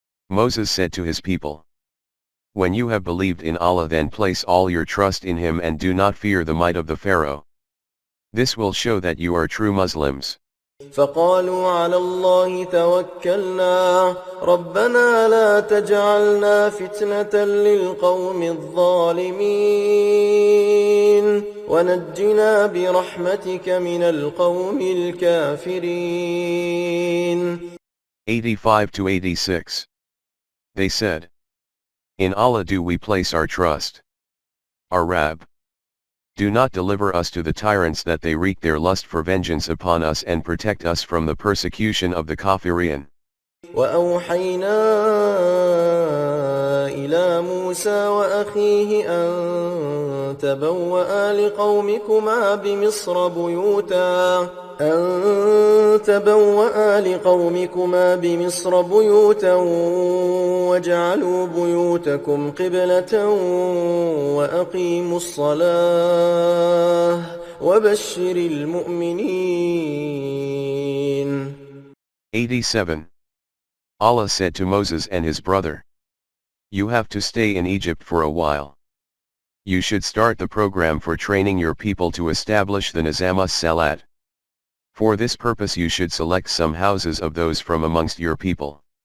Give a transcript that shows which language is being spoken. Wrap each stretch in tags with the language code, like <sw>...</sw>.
<en>Moses said to his people, "When you have believed in Allah, then place all your trust in Him and do not fear the might of the Pharaoh. This will show that you are true Muslims."</en> <ar>فقالوا على الله توكلنا ربنا لا تجعلنا فتنة للقوم الظالمين ونجنا برحمتك من القوم الكافرين.</ar> <en>85-86. They said, "In Allah do we place our trust. Our Rabb, do not deliver us to the tyrants that they wreak their lust for vengeance upon us, and protect us from the persecution of the Kafirin."</en> <ar>وأوحينا إلى موسى وأخيه أن تبوأ لقومكما بمصر بيوتا واجعلوا بيوتكم قبلة وأقيموا الصلاة وبشر المؤمنين.</ar> <en>87. Allah said to Moses and his brother, "You have to stay in Egypt for a while. You should start the program for training your people to establish the Nizam as-Salat. For this purpose you should select some houses of those from amongst your people.</en>